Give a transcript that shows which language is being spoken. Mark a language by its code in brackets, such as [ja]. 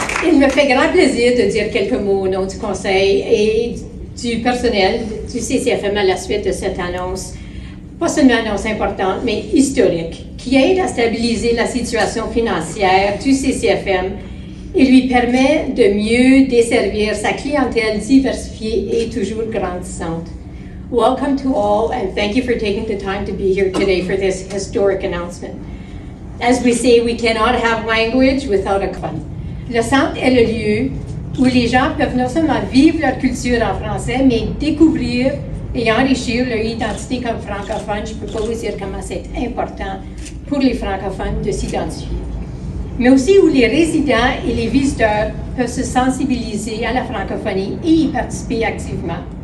[fr] Il me fait grand plaisir de dire quelques mots au nom du Conseil et du personnel du CCFM à la suite de cette annonce. Pas seulement une annonce importante, mais historique, qui aide à stabiliser la situation financière du CCFM et lui permet de mieux desservir sa clientèle diversifiée et toujours grandissante. [en] Welcome to all, and thank you for taking the time to be here today for this historic announcement. As we say, we cannot have language without a fun. [fr] Le centre est le lieu où les gens peuvent non seulement vivre leur culture en français, mais découvrir et enrichir leur identité comme francophone. Je ne peux pas vous dire comment c'est important pour les francophones de s'identifier. Mais aussi où les résidents et les visiteurs peuvent se sensibiliser à la francophonie et y participer activement.